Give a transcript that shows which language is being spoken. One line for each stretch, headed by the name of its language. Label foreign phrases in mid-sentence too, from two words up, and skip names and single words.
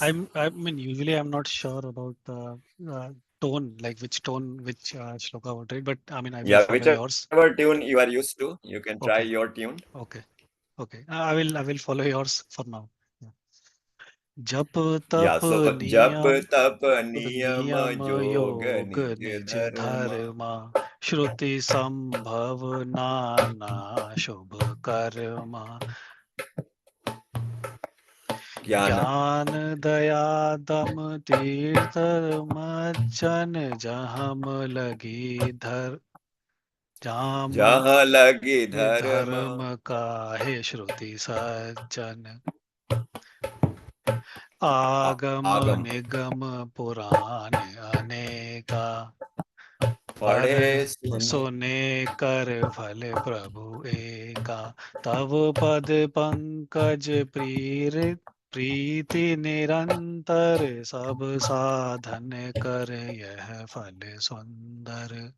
English: I mean, usually I'm not sure about the tone, like which tone, which shloka I would read, but I mean, I will Yeah, follow yours. whichever tune you are used to, you can try Okay, your tune. okay, okay. I will follow yours for now. Yeah. जप Yeah,
Hindi: तप
English: so jap,
Hindi: नियम तप, नियम, नियम yog, योग nij निज dharma. धर्मा श्रुति संभव नाना शुभ कर्मा Jnana. ज्ञान दया दम तीर्थ मज्जन जहम लगी धर जाम जहाँ लगि धर्म. धर्म काहे श्रुति सज्जन आगम Agam. निगम पुराण अनेका पर पढ़े सुन. सुने कर फल प्रभु एका तव पद पंकज प्रीति निरंतर सब साधन कर यह फल सुंदर